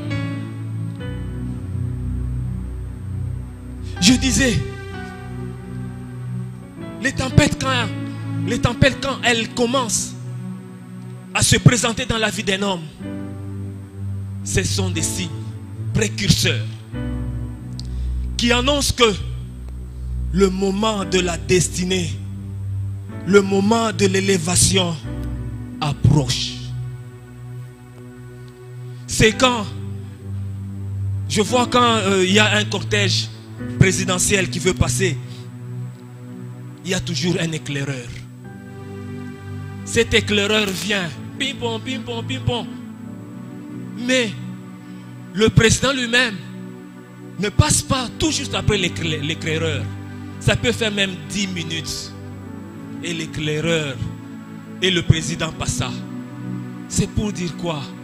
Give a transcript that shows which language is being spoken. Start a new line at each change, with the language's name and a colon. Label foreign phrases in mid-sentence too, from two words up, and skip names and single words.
French: Je disais, les tempêtes quand elles commencent à se présenter dans la vie d'un homme, ce sont des signes précurseurs qui annoncent que le moment de la destinée, le moment de l'élévation approche. C'est quand Je vois quand il y a un cortège présidentiel qui veut passer, il y a toujours un éclaireur. Cet éclaireur vient, ping-pong, ping-pong, ping-pong. Mais le président lui-même ne passe pas tout juste après l'éclaireur. Ça peut faire même 10 minutes. Et l'éclaireur et le président passa. C'est pour dire quoi?